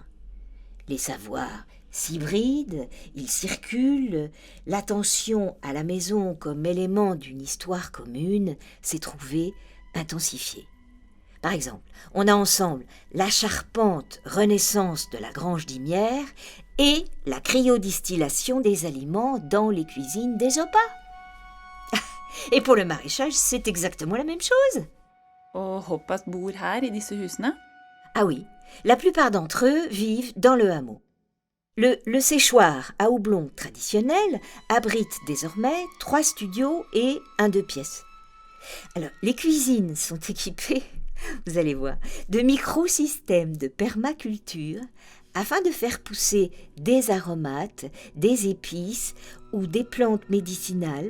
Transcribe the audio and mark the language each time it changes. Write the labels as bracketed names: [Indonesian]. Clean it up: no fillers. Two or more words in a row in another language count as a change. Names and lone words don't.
[French] Les savoirs s'hybrident, ils circulent, l'attention à la maison comme élément d'une histoire commune s'est trouvée intensifiée. Par exemple, on a ensemble la charpente renaissance de la grange d'Imières et la cryodistillation des aliments dans les cuisines des opas. Et pour le maraîchage, c'est exactement la même chose. [Norwegian] Og Hoppas bor her i disse husene? [French] Ah oui, la plupart d'entre eux vivent dans le hameau. Le séchoir à houblon traditionnel abrite désormais 3 studios et un 2 pièces. Alors, les cuisines sont équipées, vous allez voir, de microsystèmes de permaculture afin de faire pousser des aromates, des épices ou des plantes médicinales.